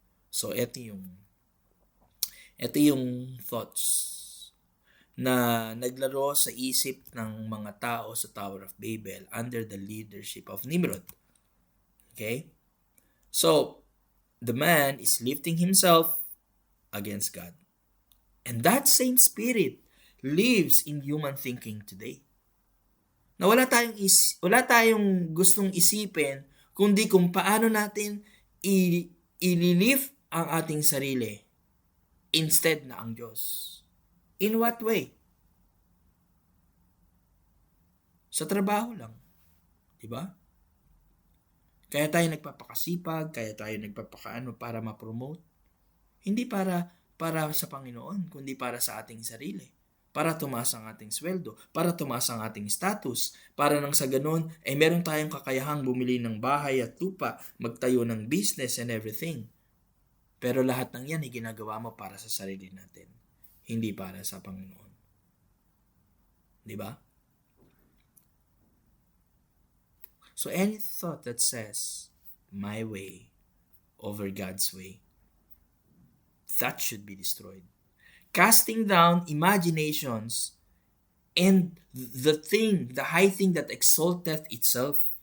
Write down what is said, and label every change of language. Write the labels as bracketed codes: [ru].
[tl] So, ito yung thoughts na naglaro sa isip ng mga tao sa Tower of Babel [en] under the leadership of Nimrod. Okay? So, the man is lifting himself against God. And that same spirit lives in human thinking today. [tl] Na wala tayong gustong isipin kundi kung paano natin ililift ang ating sarili instead na ang Diyos. [en] In what way? [tl] Sa trabaho lang. Diba? Kaya tayo nagpapakasipag, kaya tayo nagpapakaano para ma-promote. Hindi para sa Panginoon, kundi para sa ating sarili. Para tumaas ang ating sweldo, para tumaas ang ating status, para nang sa ganun, ay meron tayong kakayahang bumili ng bahay at lupa, magtayo ng business and everything. Pero lahat ng yan ay ginagawa mo para sa sarili natin, hindi para sa Panginoon. Diba? [en] So any thought that says, my way over God's way, that should be destroyed. Casting down imaginations and the high thing that exalteth itself.